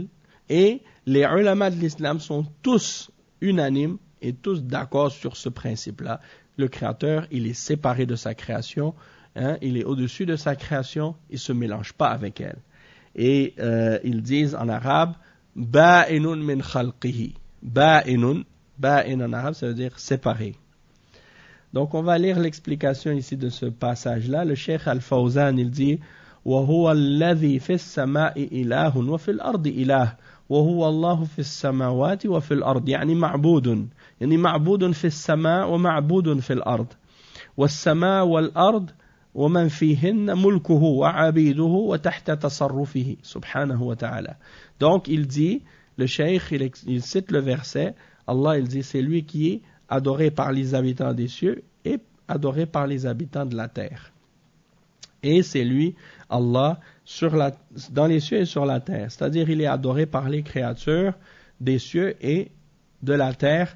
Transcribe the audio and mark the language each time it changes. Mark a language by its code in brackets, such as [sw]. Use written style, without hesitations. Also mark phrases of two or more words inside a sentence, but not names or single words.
[fr] Et les ulama de l'islam sont tous unanimes et tous d'accord sur ce principe-là. Le Créateur, il est séparé de sa création. Hein? Il est au-dessus de sa création. Il ne se mélange pas avec elle. Et ils disent en arabe, [ar] بائن من خلقه. [fr] Ba'inun en arabe, ça veut dire séparé. Donc on va lire l'explication ici de ce passage-là. Le Cheikh Al-Fawzan, il dit, [ar] وَهُوَ الَّذِي فِي السَّمَاءِ إِلَهٌ وَفِي الْأَرْضِ إِلَهٌ وَهُوَ اللَّهُ فِي السَّمَاوَاتِ وَفِي الْأَرْضِ يعني معبود. يعني معبود في السماء ومعبود في الأرض. والسماء والأرض ومن فيهن ملكه وعبيده وتحت تصرفه سبحانه وتعالى. [fr] Donc il dit, le cheikh il cite le verset, Allah il dit c'est lui qui est adoré par les habitants des cieux et adoré par les habitants de la terre. Et c'est lui, Allah, dans les cieux et sur la terre. C'est-à-dire il est adoré par les créatures des cieux et de la terre.